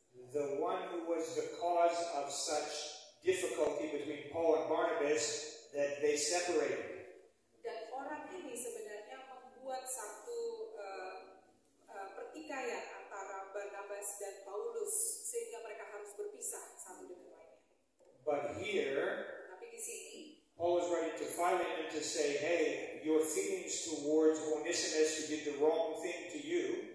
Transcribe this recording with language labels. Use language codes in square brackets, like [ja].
[en] The one who was the cause of such difficulty between Paul and Barnabas that they separated. [id] Dan orang ini sebenarnya membuat satu pertikaian antara Barnabas dan Paulus sehingga mereka harus berpisah satu dengan lainnya. [en] But here, [id] Tapi di sini [en] Paul is writing to Philemon to say, hey, your feelings towards Onesimus who did the wrong thing to you,